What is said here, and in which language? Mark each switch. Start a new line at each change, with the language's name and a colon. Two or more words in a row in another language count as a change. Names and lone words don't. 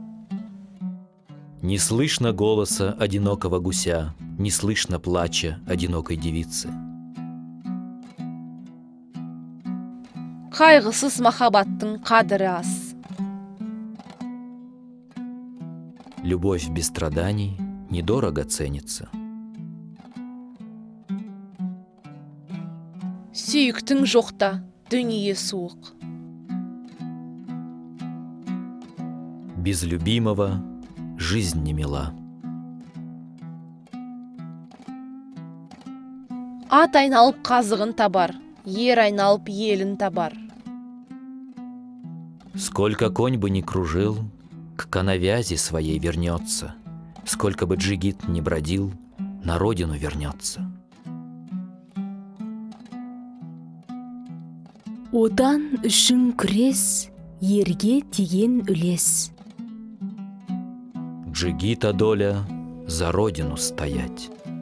Russian: Не слышно голоса одинокого гуся, не слышно плача одинокой девицы.
Kazakh: Қайғысыз махаббаттың қадірі аз.
Russian: Любовь без страданий недорого ценится.
Kazakh: Сүйіктің жоқта дүние суық.
Russian: Без любимого жизнь не мила.
Kazakh: Ат айналып қазығын табар, ер айналып елін табар.
Russian: Сколько конь бы ни кружил, к коновязи своей вернется. Сколько бы джигит ни бродил, на родину вернется.
Kazakh: Отан үшін күрес, ерге тиген үлес.
Russian: Джигита доля за родину стоять.